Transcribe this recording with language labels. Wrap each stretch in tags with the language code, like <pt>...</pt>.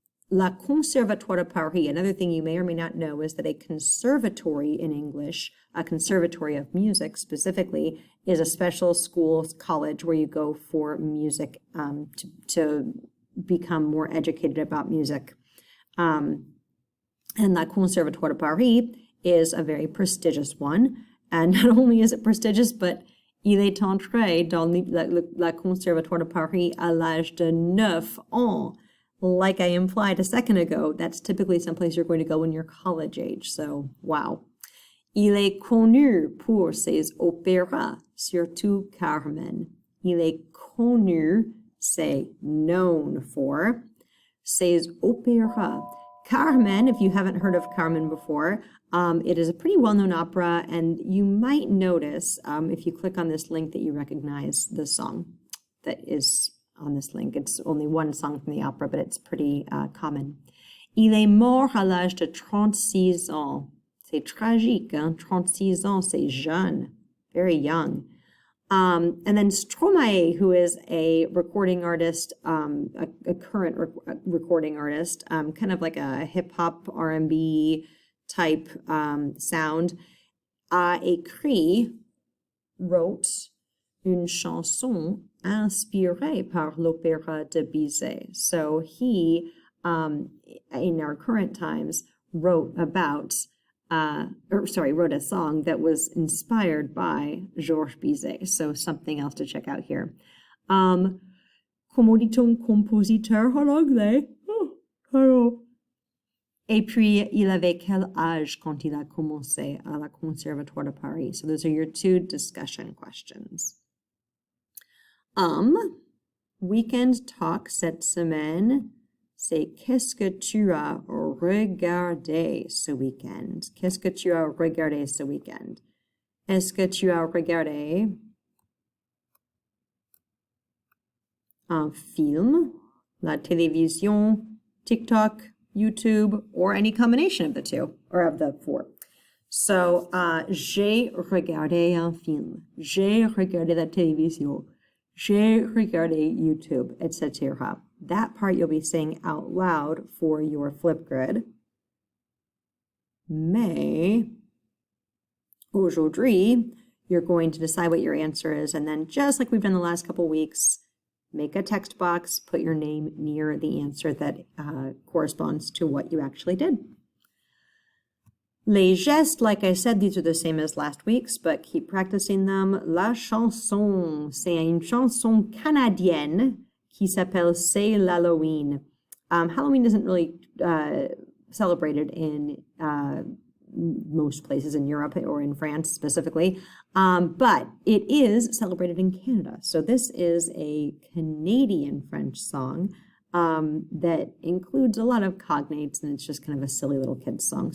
<en>La Conservatoire de Paris, another thing you may or may not know is that a conservatory in English, a conservatory of music specifically, is a special school, college where you go for music to become more educated about music. And La Conservatoire de Paris is a very prestigious one. And not only is it prestigious, but</en> <fr>il est entré dans la Conservatoire de Paris à l'âge de 9 ans.</fr> <en>like I implied a second ago, that's typically someplace you're going to go when you're college age. So, wow.</en> <fr>Il est connu pour ses opéras, surtout Carmen. Il est connu,</fr> <en>say known for,</en> <fr>ses opéras.</fr> <en>Carmen, if you haven't heard of Carmen before, it is a pretty well-known opera, and you might notice if you click on this link that you recognize the song that is on this link. It's only one song from the opera, but it's pretty common.</en> <fr>Il est mort à l'âge de 36 ans. C'est tragique, hein? 36 ans, c'est jeune,</fr> <en>very young. And then Stromae, who is a recording artist, a current recording artist, kind of like a hip-hop R&B type sound,</en> <fr>a écrit,</fr> <en>wrote</en> <fr>une chanson inspirée par l'opéra de Bizet.</fr> <en>So he, in our current times, wrote a song that was inspired by Georges Bizet. So something else to check out here.</en> <fr>Comment dit-on compositeur en anglais? Oh. Et puis, il avait quel âge quand il a commencé à la Conservatoire de Paris?</fr> <en>So those are your two discussion questions.</en> <fr>Weekend talk cette semaine. C'est qu'est-ce que tu as regardé ce week-end? Qu'est-ce que tu as regardé ce week-end? Est-ce que tu as regardé un film, la télévision,</fr> <en>TikTok, YouTube, or any combination of the two, or of the four?</en> <fr>So, j'ai regardé un film. J'ai regardé la télévision. J'ai regardé YouTube, etc.</fr> <en>That part you'll be saying out loud for your Flipgrid.</en> <fr>Mais aujourd'hui,</fr> <en>you're going to decide what your answer is, and then just like we've done the last couple weeks, make a text box, put your name near the answer that corresponds to what you actually did.</en> <fr>Les gestes,</fr> <en>like I said, these are the same as last week's, but keep practicing them.</en> <fr>La chanson, c'est une chanson canadienne qui s'appelle C'est l'Halloween.</fr> <en>Halloween isn't really celebrated in most places in Europe or in France specifically, but it is celebrated in Canada. So this is a Canadian French song that includes a lot of cognates, and it's just kind of a silly little kid's song.</en>